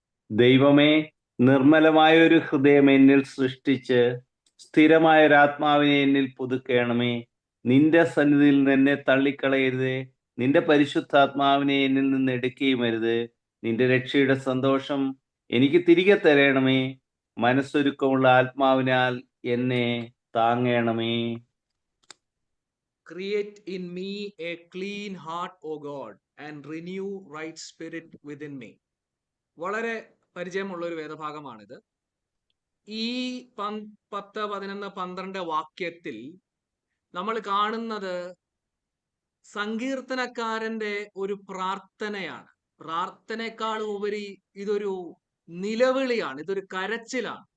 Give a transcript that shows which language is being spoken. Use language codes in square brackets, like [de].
[ml] ദൈവമേ, നിർമ്മലമായ ഒരു ഹൃദയം എന്നിൽ സൃഷ്ടിച്ച് സ്ഥിരമായ ഒരാത്മാവിനെ എന്നിൽ പുതുക്കണമേ. നിന്റെ സന്നിധിയിൽ നിന്ന് എന്നെ തള്ളിക്കളയരുതേ. നിന്റെ പരിശുദ്ധാത്മാവിനെ എന്നിൽ നിന്ന് എടുക്കുകയും അരുത്. നിന്റെ രക്ഷയുടെ സന്തോഷം എനിക്ക് തിരികെ തരണമേ. മനസ്സൊരുക്കമുള്ള ആത്മാവിനാൽ എന്നെ താങ്ങണമേ. [en] Create in me a clean heart, O God, and renew right spirit within me. [ml] വളരെ പരിചയമുള്ള ഒരു വേദഭാഗമാണിത്. ഈ 10, 11, 12 വാക്യത്തിൽ നമ്മൾ കാണുന്നത് സങ്കീർത്തനക്കാരന്റെ ഒരു പ്രാർത്ഥനയാണ്. പ്രാർത്ഥനയെക്കാൾ ഉപരി ഇതൊരു നിലവിളിയാണ്, ഇതൊരു കരച്ചിലാണ്.